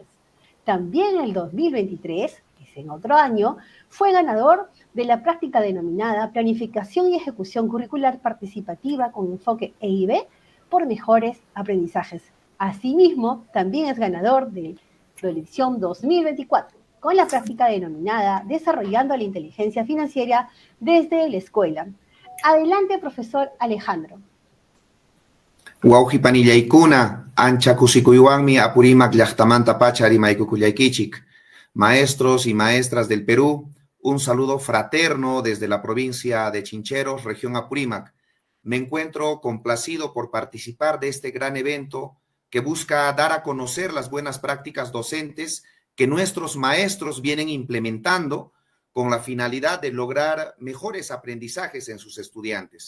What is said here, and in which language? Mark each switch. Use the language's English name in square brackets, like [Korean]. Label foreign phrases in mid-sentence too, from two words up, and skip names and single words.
[Spanish] También en el 2023, que es en otro año, fue ganador de la práctica denominada Planificación y Ejecución Curricular Participativa con enfoque EIB por Mejores Aprendizajes. Asimismo, también es ganador de la edición 2024 con la práctica denominada Desarrollando la Inteligencia Financiera desde la Escuela. Adelante, profesor Alejandro. [Quechua] Wauhipanillaykuna, ancha kusikuywanmi Apurímac llaqtamanta pacha rimaykukullaykichik. [Spanish] Maestros y maestras del Perú, un saludo fraterno desde la provincia de Chincheros, región Apurímac. Me encuentro complacido por participar de este gran evento que busca dar a conocer las buenas prácticas docentes que nuestros maestros vienen implementando con la finalidad de lograr mejores aprendizajes en sus estudiantes.